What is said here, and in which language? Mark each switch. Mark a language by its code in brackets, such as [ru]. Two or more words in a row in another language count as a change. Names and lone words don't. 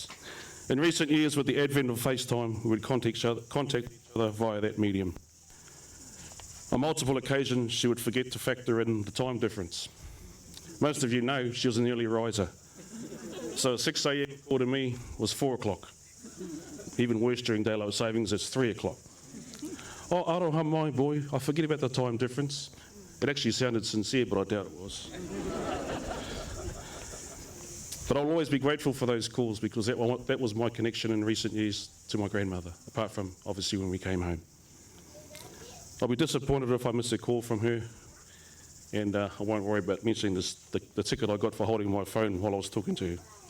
[en] In recent years, with the advent of FaceTime, we would contact each other via that medium. On multiple occasions, she would forget to factor in the time difference. Most of you know she was an early riser. So a 6 a.m. call to me was 4 o'clock. Even worse during daylight savings, it's 3 o'clock. Oh, [mi] aroha mai [en] boy, I forget about the time difference. It actually sounded sincere, but I doubt it was. But I'll always be grateful for those calls because that was my connection in recent years to my grandmother, apart from obviously when we came home. I'll be disappointed if I miss a call from her, and I won't worry about mentioning the ticket I got for holding my phone while I was talking to her.